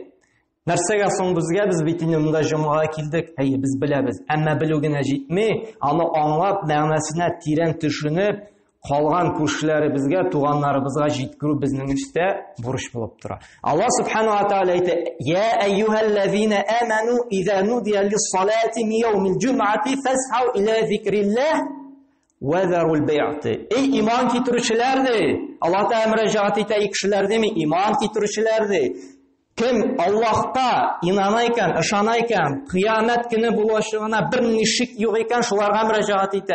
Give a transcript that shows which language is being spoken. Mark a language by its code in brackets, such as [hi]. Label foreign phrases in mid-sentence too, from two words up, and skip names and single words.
[tt] Нәрсәгә соң безгә, без бит инде монда җомгага килдек, әйе, без беләбез. Әмма белү генә җитми, аны аңлап, мәгънәсенә тирән төшенеп, калган күршеләребезгә, туганнарыбызга җиткерү безнең эштә бурыч булып тора. Аллаһ Субханаһу ва Тааля әйтә: [ar] "يا أيها الذين آمنوا إذا نودي للصلاة من يوم الجمعة فاسعوا إلى ذكر الله وذروا البيع." [tt] Эй иман китерүчеләр, Аллаһ Тәгалә мөрәҗәгать итә кешеләр деме, иман китерүчеләр. Кем Аллаһка инана икән, ышана икән, кыямәт көне булачагына берни шик юк икән, шуларга мөрәҗәгать итә.